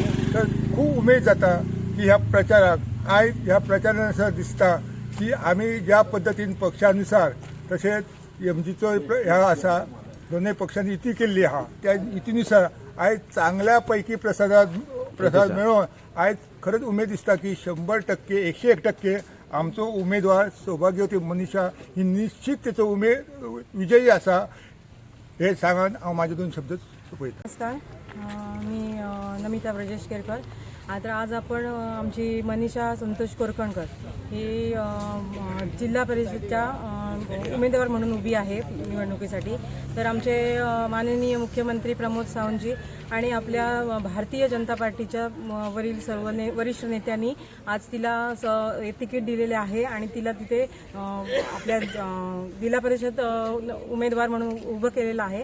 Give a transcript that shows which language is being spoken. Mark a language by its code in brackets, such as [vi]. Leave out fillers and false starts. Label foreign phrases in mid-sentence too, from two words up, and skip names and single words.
[kok] तर खूब उमेद जाता की ह्या प्रचाराक आज ह्या प्रचारान असं दिसता की आमी ज्या पद्दतीन पक्षानुसार तशेंच एमजीचो ह्या आसा दोनूय पक्षांनी युती केल्ली आहा त्या युतीनुसार आज चांगल्या पैकी प्रसाद मेळोवन आज खरंच उमेद दिसता की 100% 101% आमचो उमेदवार सौभाग्यवती मनीषा ही निश्चित तेचो विजयी आसा हे सांगून हांव म्हाजे दोन शब्द सोंपयता. [mr] नमस्कार, मी नमिता ब्रजेश केरकर. आता आज आपण आमची मनीषा संतोष कोरकणकर ही जिल्हा परिषदच्या उमेदवार म्हणून उभी आहे निवडणुकीसाठी. तर आमचे माननीय मुख्यमंत्री प्रमोद सावंतजी आणि आपल्या भारतीय जनता पार्टीच्या वरील सर्व वरिष्ठ नेत्यांनी आज तिला तिकीट दिलेले आहे आणि तिला तिथे आपल्या जिल्हा परिषद उमेदवार म्हणून उभं केलेलं आहे.